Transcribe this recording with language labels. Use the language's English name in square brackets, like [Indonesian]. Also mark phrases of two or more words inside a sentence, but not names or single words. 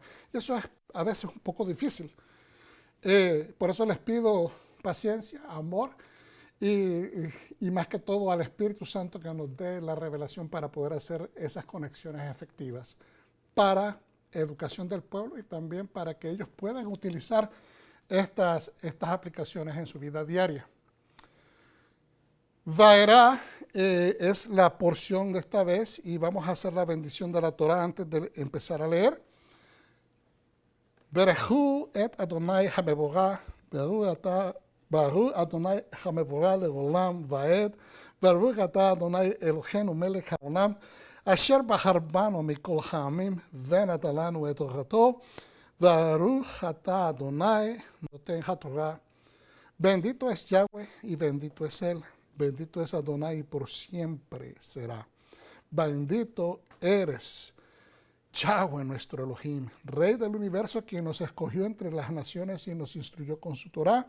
[Spanish] Y eso es a veces un poco difícil. Por eso les pido paciencia, amor y más que todo al Espíritu Santo que nos dé la revelación para poder hacer esas conexiones efectivas para educación del pueblo y también para que ellos puedan utilizar estas aplicaciones en su vida diaria. Vaerá es la porción de esta vez y vamos a hacer la bendición de la Torah antes de empezar a leer. [Hebrew] ברכו את אדוני המבורך, ברוך אדוני המבורך לעולם ועד, ברוך אתה אדוני אלוהינו מלך העולם, אשר בחר בנו מכל העמים, ונתן לנו את תורתו, ברוך אתה אדוני נותן התורה. [Spanish] Bendito es Yahweh y bendito es Él. Bendito es Adonai y por siempre será. Bendito eres, Yahweh nuestro Elohim, Rey del universo, quien nos escogió entre las naciones y nos instruyó con su Torah.